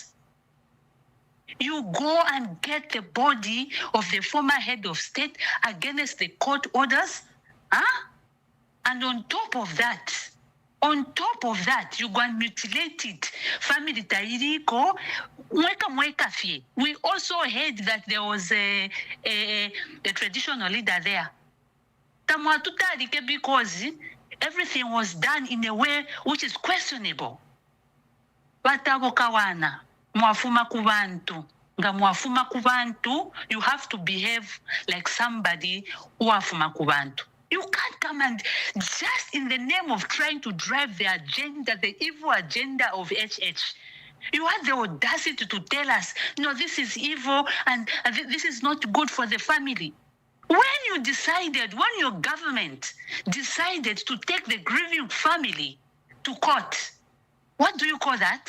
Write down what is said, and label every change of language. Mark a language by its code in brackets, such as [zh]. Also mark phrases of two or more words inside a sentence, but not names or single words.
[en] You go and get the body of the former head of state against the court orders, and on top of that, you go and mutilate it. [bem] Family tairiko, mweka fie. [en] We also heard that there was a traditional leader there. Tamwatutarike because everything was done in a way which is questionable. [bem] Batabokawana, mwafuma kubantu. Nga mwafuma kubantu, [en] you have to behave like somebody who [bem] afuma kubantu. [en] You can't come and just in the name of trying to drive the agenda, the evil agenda of HH, you had the audacity to tell us, no, this is evil and this is not good for the family. When your government decided to take the grieving family to court, what do you call that?